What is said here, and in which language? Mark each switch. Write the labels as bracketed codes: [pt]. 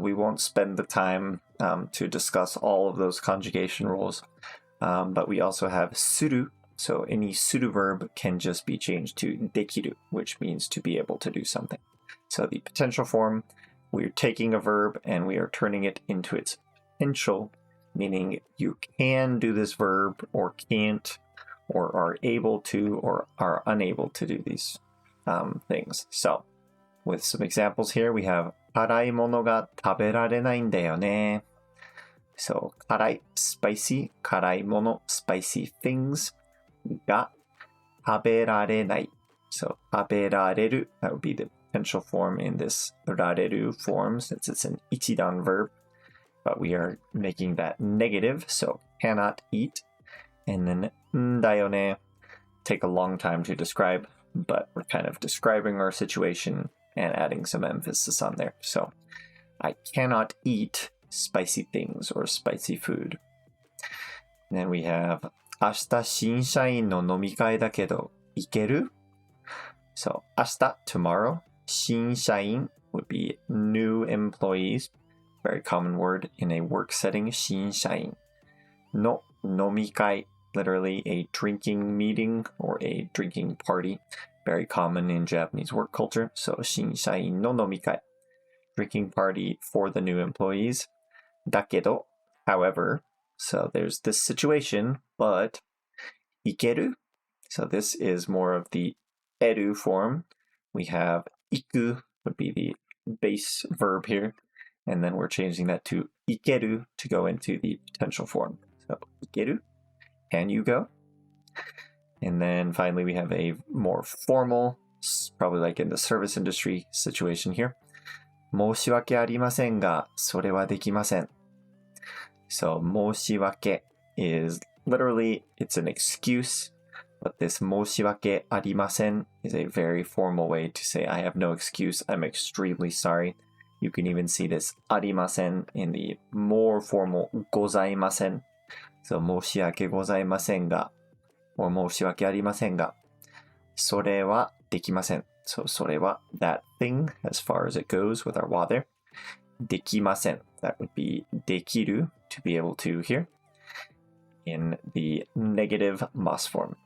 [en] We won't spend the time to discuss all of those conjugation rules, but we also have suru.So any suru verb can just be changed to dekiru, which means to be able to do something. So the potential form, we're taking a verb and we are turning it into its potential, meaning you can do this verb or can't, or are able to or are unable to do these things. So with some examples here, we have [ja] 辛いものが食べられないんだよね. [en] So 辛い, spicy, 辛いもの, spicy things. [ja] が食べられない. [en] So 食べられる, that would be the potential form in this られる form, since it's an ichidan verb, but we are making that negative, so cannot eat. And then んだよね, take a long time to describe, but we're kind of describing our situation and adding some emphasis on there. So I cannot eat spicy things or spicy food. And then we have [ja] 明日新社員の飲み会だけど、行ける? [en] So, 明日, tomorrow. 新社員 would be new employees. Very common word in a work setting. [ja] 新社員.No, 飲み会. [en] Literally a drinking meeting or a drinking party. Very common in Japanese work culture. [ja] So, 新社員の飲み会. [en] Drinking party for the new employees. だけど, however...So there's this situation, but 行ける? So this is more of the eru form. We have 行く would be the base verb here. and then we're changing that to 行ける to go into the potential form. So 行ける?Can you go? And then finally we have a more formal, probably like in the service industry situation here. [ja] 申し訳ありませんが、それはできません. [en] So 申し訳 is literally, it's an excuse, but this 申し訳ありません is a very formal way to say I have no excuse, I'm extremely sorry. You can even see this ありません in the more formal ございません. [ja] So 申し訳ございませんが or 申し訳ありませんが、それはできません. [en] So それは that thing as far as it goes with our wa there. [ja] できません. [en] That would be できる to be able to here. In the negative must form.